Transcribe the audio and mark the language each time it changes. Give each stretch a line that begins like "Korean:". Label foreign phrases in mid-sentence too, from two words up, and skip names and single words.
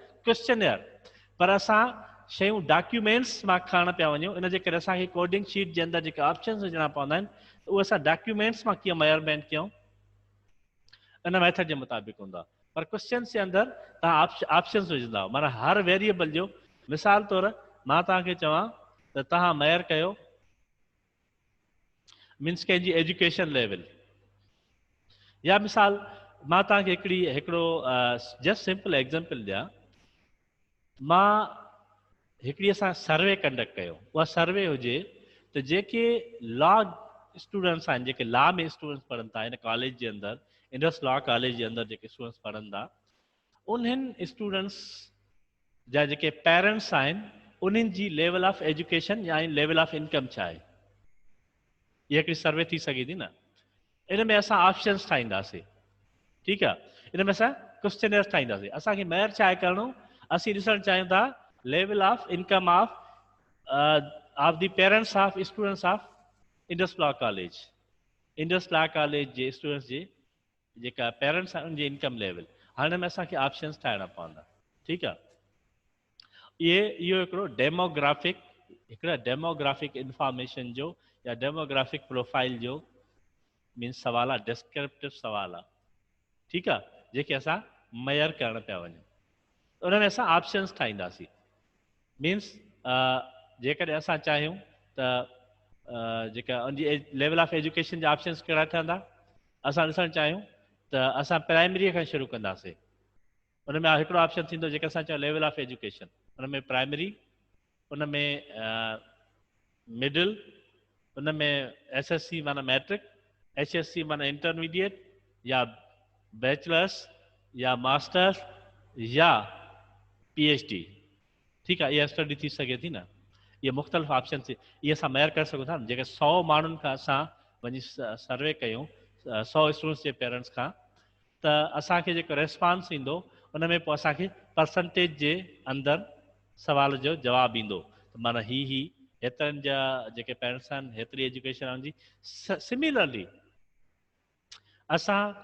Sindhi: क्वेश्चनर पर असां शयूं डॉक्यूमेंट्स मां खणण पिया वञूं इन जे करे असांखे
English: coding sheet
Sindhi: जे अंदरि जेके ऑप्शन्स विझणा पवंदा आहिनि उहे असां डॉक्यूमेंट्स मां कीअं मेजरमेंट कयूं इन मेथड जे मुताबिक़ हूंदा पर क्वेश्चन्स जे अंदरि तव्हां ऑप्शन्स विझंदा माना हर वेरिएबल जो मिसाल तौर मां तव्हांखे चवां त तव्हां मेयर कयो मीन्स कंहिंजी
English: education level
Sindhi: या मिसाल मां तव्हांखे हिकिड़ो
English: just simple example
Sindhi: ॾियां मां हिकिड़ी असां सर्वे कंडक्ट कयो उहा सर्वे हुजे त जेके लॉ स्टूडेंट्स आहिनि जेके लॉ में स्टूडेंट्स पढ़नि था हिन कॉलेज जे अंदरि इंडस लॉ कॉलेज जे अंदरि जेके स्टूडेंट्स पढ़नि था उन्हनि स्टूडेंट्स जा जेके पेरेंट्स आहिनि उन्हनि जी
English: level of education
Sindhi: या
English: level of income
Sindhi: छा आहे इहा हिकिड़ी सर्वे थी सघे थी न इन में असां ऑप्शन्स ठाहींदासीं ठीकु आहे इन में असां क्वेश्चनर्स ठाहींदासीं असांखे मेयर छा आहे करिणो असीं ॾिसणु चाहियूं था
English: level of income of the parents of students of Indus Law
Sindhi: कॉलेज जे स्टूडेंट्स जे जेका पेरेंट्स आहिनि उनजी
English: income level
Sindhi: हाणे में असांखे ऑप्शन्स ठाहिणा पवंदा ठीकु आहे इहो हिकिड़ा
English: demographic information
Sindhi: जो या
English: demographic profile
Sindhi: जो मीन्स सवाल आहे डिस्क्रिप्टिव सवाल आहे ठीकु आहे जेके असां मेयर करण पिया वञूं उन में असां ऑप्शन्स ठाहींदासीं मीन्स जेकॾहिं असां चाहियूं त जेका उनजी
English: level of education
Sindhi: जा ऑप्शन्स कहिड़ा ठहंदा असां ॾिसणु चाहियूं त असां प्राइमरीअ खां शुरू कंदासीं उन में हिकिड़ो ऑप्शन थींदो जेके असां चऊं
English: level of education
Sindhi: उन में प्राइमरी उन में मिडिल उन में SSC माना मैट्रिक HSC माना इंटरमीडिएट या बैचलर्स या मास्टर्स या PhD ठीकु आहे इहा स्टडी थी सघे थी न इहे मुख़्तलिफ़ ऑप्शन इहे असां मेयर करे सघूं था न जेके 100 माण्हुनि खां असां वञी सर्वे कयूं 100 स्टूडेंट्स जे पेरेंट्स खां त असांखे जेको रेस्पॉन्स ईंदो उन में पोइ असांखे परसेंटेज जे अंदरि सवाल जो जवाबु ईंदो माना ही हेतिरनि जा जेके पेरेंट्स आहिनि हेतिरी एजुकेशन आहिनि जी सिमिलरली असां